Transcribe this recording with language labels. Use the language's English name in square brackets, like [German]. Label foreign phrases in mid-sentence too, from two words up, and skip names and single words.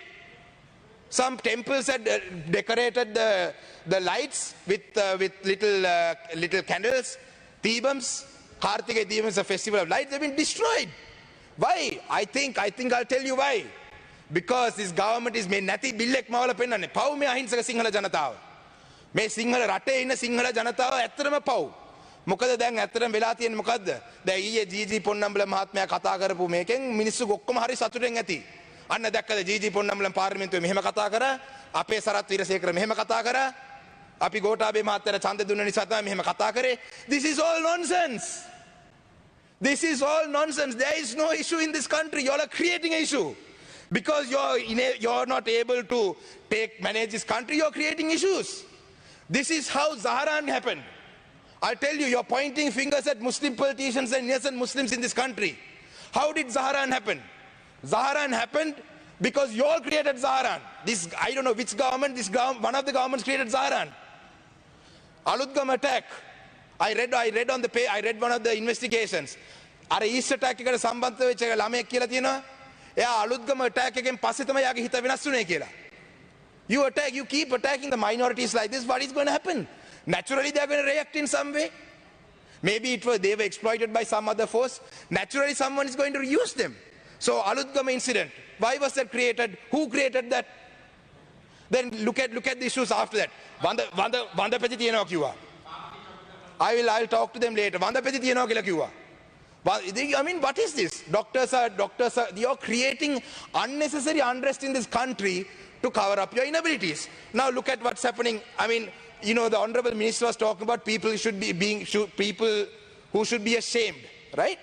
[English] Some temples had decorated the lights with little candles, Deepams. Kartigai Deepam is a festival of lights. They've been destroyed. Why? I think I'll tell you why. Because this government is made [Sinhala] නැති බිල්ලෙක් මවල පෙන්නන්නේ. පව් මේ අහිංසක සිංහල ජනතාව. මේ සිංහල රටේ ඉන්න සිංහල ජනතාව ඇත්තටම පව්. මොකද දැන් ඇත්තටම වෙලා තියෙන්නේ මොකද්ද? දැන් ඊයේ ජීජී පොන්නම්බල මහත්මයා කතා කරපු මේකෙන් මිනිස්සු ඔක්කොම හරි සතුටෙන් ඇති. අන්න දැක්කද ජීජී පොන්නම්බල පාර්ලිමේන්තුවේ මෙහෙම කතා කරා, අපේ සරත් වීරසේකර මෙහෙම කතා කරා, අපි ගෝඨාභය මහත්තයාට ඡන්ද දුන්න නිසා තමයි මෙහෙම කතා කරේ. [English] This is all nonsense. This is all nonsense. There is no issue in this country. You all are creating an issue. Because you're not able to manage this country, you're creating issues. This is how Zaharan happened. I'll tell you, you're pointing fingers at Muslim politicians and innocent Muslims in this country. How did Zaharan happen? Zaharan happened because you all created Zaharan. This, I don't know which government, one of the governments created Zaharan. Alutgam attack. I read one of the investigations. [Sinhala] අර [English] East attack [Sinhala] එකට සම්බන්ධ වෙච්ච ළමයෙක් කියලා තියෙනවා. එයා අලුත්ගම අටැක් එකෙන් පස්සේ තමයි යාගේ හිත වෙනස් වුනේ කියලා. [English] You keep attacking the minorities like this, what is going to happen? Naturally they are going to react in some way. Maybe they were exploited by some other force. Naturally someone is going to use them. So Alutgama incident, why was that created? Who created that? Then look at the issues after that. [Sinhala] Vandapeti තියනවා කිව්වා. [English] I'll talk to them later. [Sinhala] Vandapeti තියනවා කියලා කිව්වා. [English] What is this? Doctors are, you're creating unnecessary unrest in this country to cover up your inabilities. Now look at what's happening. The Honorable Minister was talking about people who should be ashamed, right?